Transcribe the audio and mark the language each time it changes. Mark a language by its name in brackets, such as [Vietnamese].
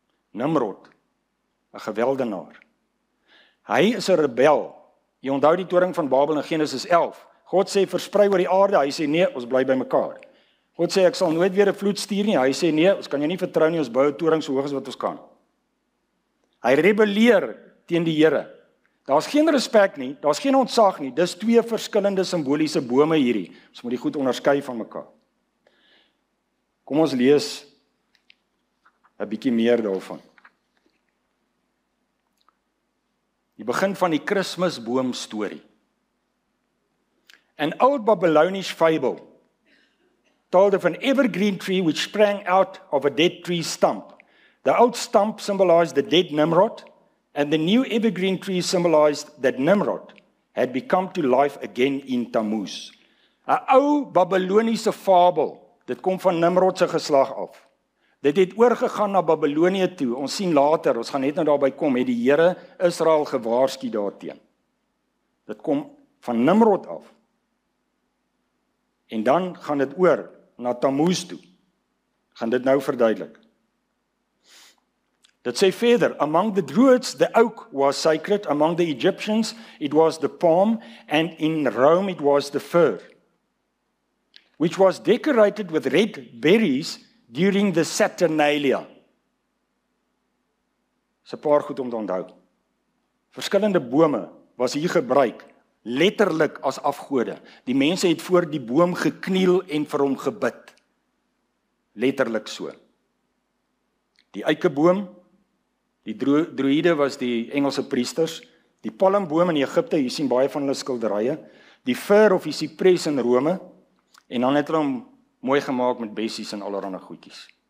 [Afrikaans] Nimrod, 'n geweldenaar. Hy is 'n rebel. Jy onthou die toring van Babel in Genesis 11. God sê versprei oor die aarde, hy sê nee, ons bly by mekaar. God sê ek sal nooit weer 'n vloed stuur nie, hy sê nee, ons kan jou nie vertrou nie, ons bou 'n toring so hoog as wat ons kan. Hy rebelleer teen die Here. Daar's geen respek nie, daar's geen ontzag nie, dis 2 verskillende simboliese bome hierdie. Ons moet die goed onderskei van mekaar. Kom ons lees 'n bietjie meer daarvan. Die begin van die Kersboom storie. [English] An old Babylonish fable told of an evergreen tree which sprang out of a dead tree stump. The old stump symbolized the dead Nimrod, and the new evergreen tree symbolized that Nimrod had become to life again in Tammuz. [Afrikaans] 'n Ou Babyloniese fabel, dit kom van Nimrod se geslag af. Dit het oorgegaan na Babylonië toe. Ons sien later, ons gaan net nou daarby kom, het die Here Israel gewaarsku daarteen. Dit kom van Nimrod af. En dan gaan dit oor na Tammuz toe. Gaan dit nou verduidelik. [English] Dit sê verder, among the Druids the oak was sacred, among the Egyptians it was the palm, and in Rome it was the fir, which was decorated with red berries during the Saturnalia. [Afrikaans] Dis 'n paar goed om te onthou. Verskillende bome was hier gebruik, letterlik as afgode. Die mense het voor die boom gekniel en vir hom gebid. Letterlik so. Die eikeboom, die druïde was die Engelse priesters, die palmboom in Egipte, jy sien baie van hulle skilderye, die fir of die cypress in Rome, en dan het hulle hom mooi gemaak met bessies en allerlei goedjies.